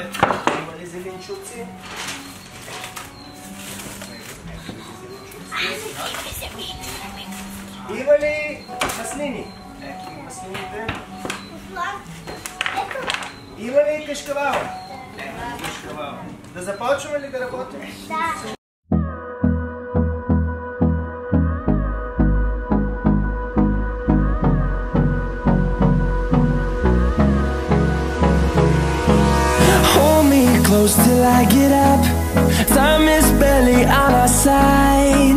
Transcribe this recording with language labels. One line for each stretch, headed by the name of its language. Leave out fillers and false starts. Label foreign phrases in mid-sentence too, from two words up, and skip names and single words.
Bulgarian: Има ли зеленчуци? Има ли маслини? Ето маслините. Има ли кашкавал? Ето кашкавал. Да започваме ли да работим? Да.
English: Close till I get up. Time is barely on our side.